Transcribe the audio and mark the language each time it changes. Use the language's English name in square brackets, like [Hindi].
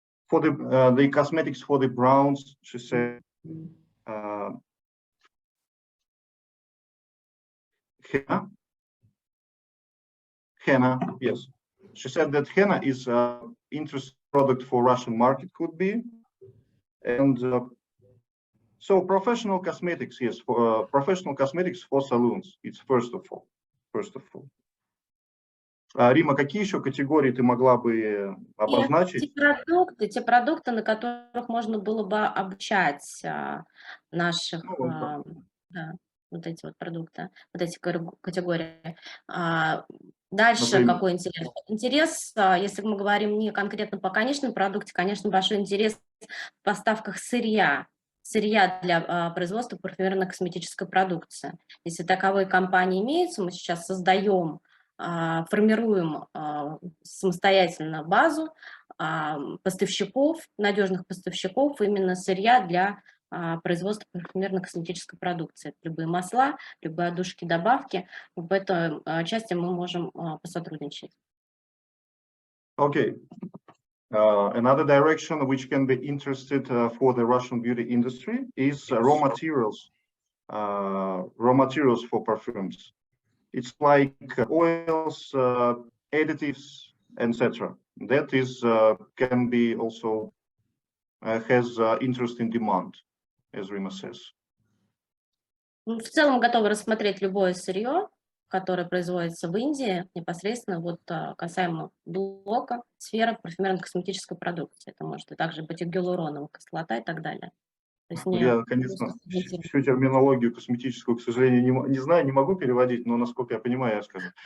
[English] For the cosmetics for the browns, she said, henna, yes. She said that henna is an interesting product for Russian market, could be. And so professional cosmetics, yes, for professional cosmetics for salons, it's first of all. [Russian] Римма, какие еще категории ты могла бы обозначить? Те продукты, на которых можно было бы обучать наших, да, вот эти вот продукты, вот эти категории. Дальше Например? какой интерес? Интерес, если мы говорим не конкретно по конечному продукту, конечно, большой интерес в поставках сырья для производства парфюмерно-косметической продукции. Если таковые компании имеются, мы сейчас создаем, формируем самостоятельно базу поставщиков, надежных поставщиков именно сырья для производства парфюмерно-косметической продукции. Это любые масла, любые отдушки, добавки. В этой части мы можем посотрудничать. [English] Okay. Another direction which can be interested for the Russian beauty industry is raw materials for perfumes. It's like oils, additives, etc. That is can be also has interest in demand, as Rimma says. [Russian] В целом готовы рассмотреть любое сырье, которое производится в Индии, непосредственно вот касаемо блока, сферы парфюмерно-косметической продукции. Это может и также быть и гиалуроновая кислота и так далее. То есть Я, конечно, всю терминологию косметическую, к сожалению, не знаю, не могу переводить, но насколько я понимаю, я скажу.